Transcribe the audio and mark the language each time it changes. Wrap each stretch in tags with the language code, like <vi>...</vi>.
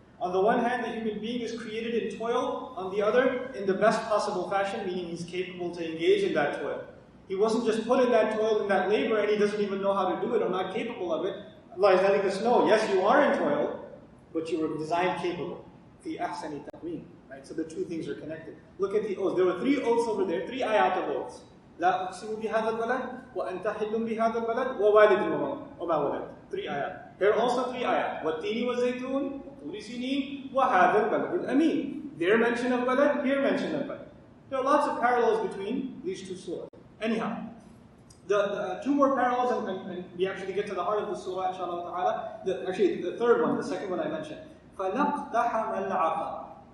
<en>On the one hand, the human being is created in toil. On the other, in the best possible fashion, meaning he's capable to engage in that toil. He wasn't just put in that toil, in that labor, and he doesn't even know how to do it or not capable of it. Allah is letting us know, yes, you are in toil, but you were designed capable.</en> <ar>فِي أَحْسَنِ تَقْوِيمٍ.</ar> <en>Right? So the two things are connected. Look at the oaths. There were 3 oaths over there, 3 ayat of oaths.</en> <ar>لا أقسم بهذا البلد وأنت حل بهذا البلد ووالد وما ولد.</ar> <en>3 ayat. Here are also 3 ayat.</en> <ar>والتين والزيتون وطور سينين وهذا البلد الأمين.</ar> <en>There mention of balad, here mention of balad. There are lots of parallels between these 2 surahs. Anyhow, the 2 more parallels, and we actually get to the heart of the surah, inshallah ta'ala. Actually, the third one, the second one I mentioned.</en> <ar>فَلَقْتَحَمَ الْعَقَبَ.</ar>